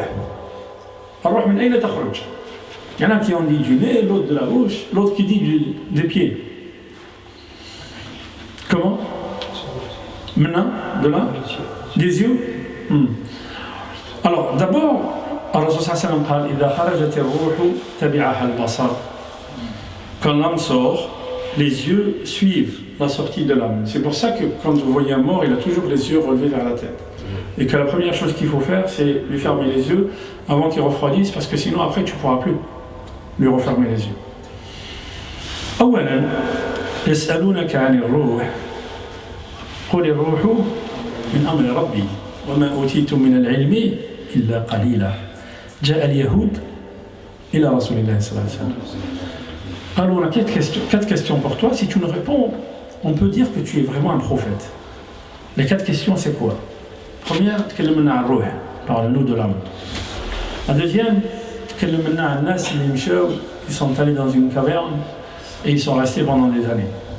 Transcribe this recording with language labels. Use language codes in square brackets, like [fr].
[ar] Le roh, من أين تخرج? [fr] Il y en a qui ont dit du nez, l'autre de la bouche, l'autre qui dit des pieds. Comment? Maintenant, de là? Des yeux? Alors, d'abord, [ar] الرسول صلى الله عليه وسلم قال إذا خرجت الروح تبعها البصر. [fr] Quand l'âme sort, les yeux suivent la sortie de l'âme. C'est pour ça que quand vous voyez un mort, il a toujours les yeux relevés vers la tête. Et que la première chose qu'il faut faire, c'est lui fermer les yeux avant qu'il refroidisse, parce que sinon après tu ne pourras plus lui refermer les yeux. [ar] أولا يسألونك عن الروح قل الروح من أمر ربي وما أوتيتم من العلم إلا قليلا جاء اليهود إلى رسول الله صلى الله عليه وسلم. [fr] Alors on a quatre questions pour toi. Si tu nous réponds, on peut dire que tu es vraiment un prophète. Les quatre questions, c'est quoi? Première, parle-nous de l'âme. La deuxième, ils sont allés dans une caverne et ils sont restés pendant des années.